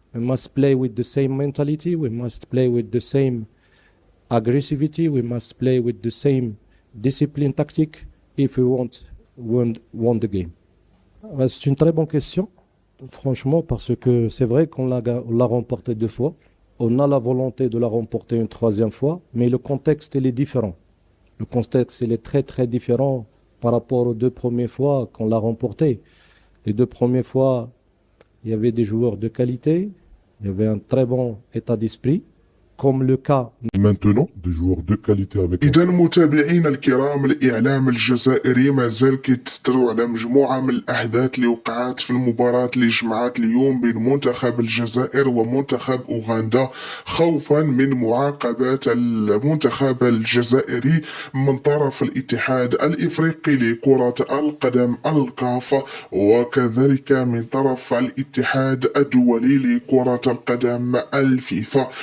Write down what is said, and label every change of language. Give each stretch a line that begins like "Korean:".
English: We must play with the same mentality. We must play with the same aggressivity. We must play with the same discipline tactique if we want the game.
French: C'est une très bonne question, franchement, parce que c'est vrai qu'on l'a remporté 2 fois. On a la volonté de la remporter une 3e fois, mais le contexte il est différent. Le contexte il est très très différent par rapport aux 2 premières fois qu'on l'a remporté. Les 2 premières fois, il y avait des joueurs de qualité, il y avait un très bon état d'esprit, comme le cas maintenant des joueurs de qualité avec
Arabic: إذا متابعينا الكرام، الإعلام الجزائري مازال كيتسترو على مجموعة من الأحداث اللي وقعت في المباراة اللي جمعت اليوم بين منتخب الجزائر ومنتخب أوغندا، خوفا من معاقبات المنتخب الجزائري من طرف الاتحاد الإفريقي لكرة القدم الكاف، وكذلك من طرف الاتحاد الدولي لكرة القدم الفيفا.